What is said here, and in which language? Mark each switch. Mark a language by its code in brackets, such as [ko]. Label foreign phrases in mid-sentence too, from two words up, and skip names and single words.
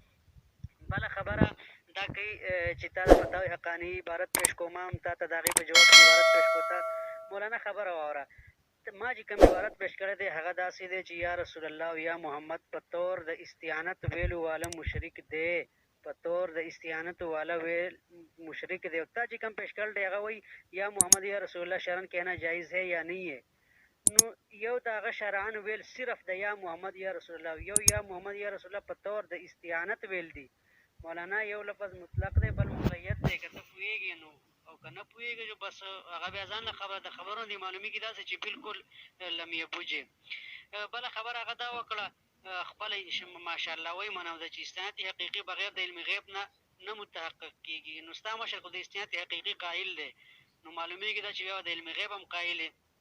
[ps] بله خبره دا کوي چې تا د فتاوی حقاني عبارت پیش کوم هم تا ته د هغې په جواب کې عبارت پیش کړو ته مولانا خبره واوره ما چې کوم عبارت پیش کړی دی هغه داسې دی چې [ar] یا رسول الله [ps] او [ar] یا محمد [ps] په طور د استعانت ویلو والا مشرک دی په طور د استعانت والا ویل مشرک دی تا چې کوم پیش کړل دی هغه وایي [ar] یا محمد یا رسول الله [ur] شرن کہنا جائز ہے یا نہیں ہے [ps] نو یو د هغه شرعن ویل صرف د [ar] یا محمد یا رسول الله [ps] یو [ar] یا محمد یا رسول الله [ps] په طور د استعانت ویل دی مولانا یو لفظ مطلق دی بل مقید دی که ته پوهېږې نو او که نه پوهېږې چې بس هغه بیا ځان له خبره د خبرونو دې معلومېږي داسې چې بالکل لم یبوجې بله خبره هغه دا وکړه خپله ماشاءالله وایي منم ده چې استناد حقیقي بغیر د علم غیب نه متحقق کېږي نو ستا مشر خو د استناد حقیقي قایل دی نو معلومېږي دا چې بیا د علم غیب هم قایل دی